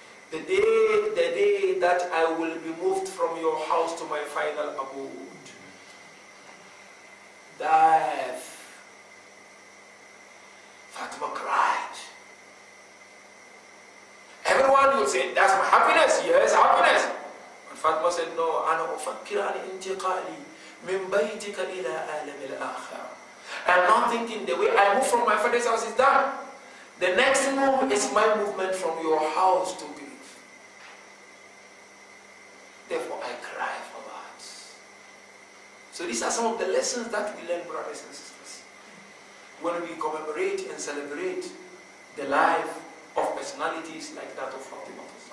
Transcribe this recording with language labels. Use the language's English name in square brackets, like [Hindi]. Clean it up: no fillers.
[English] The day that I will be moved from your house to my final abode. Death. Fatima cried. Everyone would say, that's my happiness. Yes, happiness. But Fatima said, no, [Arabic] أنا أفكر عن انتقالي من بيتك إلى عالم الآخرة. [English] I'm not thinking the way I move from my father's house is done. The next move is my movement from your house to grief. Therefore, I cry for that. So these are some of the lessons that we learn, brothers and sisters, when we commemorate and celebrate the life of personalities like that of Fatima.